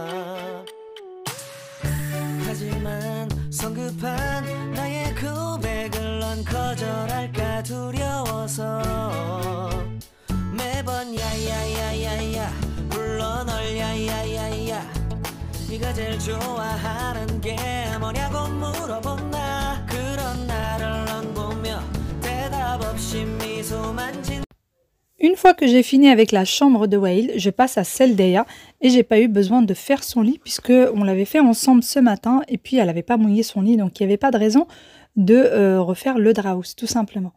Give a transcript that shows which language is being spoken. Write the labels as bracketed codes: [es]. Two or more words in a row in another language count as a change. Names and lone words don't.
[ko] 하지만 성급한 나의 고백을 넌 거절할까 두려워서 매번 야야야야야 불러 널 야야야야 네가 제일 좋아하는 게 뭐냐고 물어본 나 그런 나를 넌 보며 [fr] Une fois que j'ai fini avec la chambre de Wael, je passe à celle d'Eya et j'ai pas eu besoin de faire son lit puisque on l'avait fait ensemble ce matin et puis elle n'avait pas mouillé son lit donc il n'y avait pas de raison de refaire le draus tout simplement.